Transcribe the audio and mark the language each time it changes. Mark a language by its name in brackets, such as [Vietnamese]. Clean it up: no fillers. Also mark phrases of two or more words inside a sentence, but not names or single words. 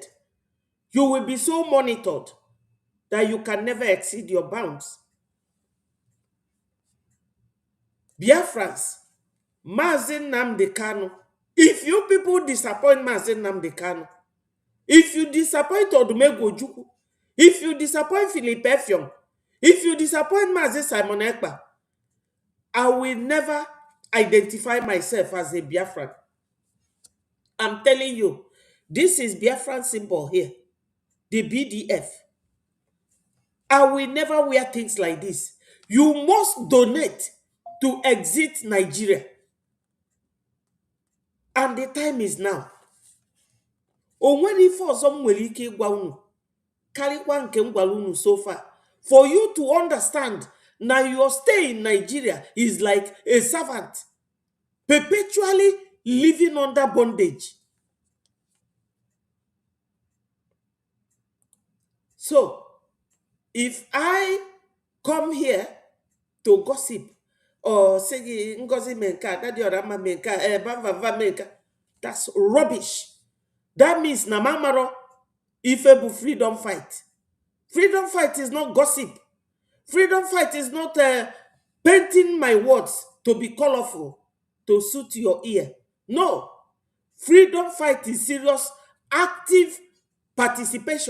[English] You will be so monitored that you can never exceed your bounds. Biafrans, Mazi Nnamdi Kanu. If you people disappoint Mazi Nnamdi Kanu, if you disappoint Odumegwu Ojukwu, if you disappoint Philip Effiong, if you disappoint Mazi Simon Ekpa, I will never identify myself as a Biafran. I'm telling you, this is Biafran symbol here, the BDF. I will never wear things like this. You must donate to exit Nigeria. And the time is now. [Igbo] Onwere ife ọzọ m nwere ike ịgwa unu karịkwa nke m gwara unu [English] so far, for you to understand now your stay in Nigeria is like a servant perpetually living under bondage. So if I come here to gossip or say Ngozi Menka, Daddy Orama Menka, Bava Menka, that's rubbish. That means Namamaro Ifebu freedom fight. Freedom fight is not gossip. Freedom fight is not painting my words to be colorful, to suit your ear. No. Freedom fight is serious, active participation.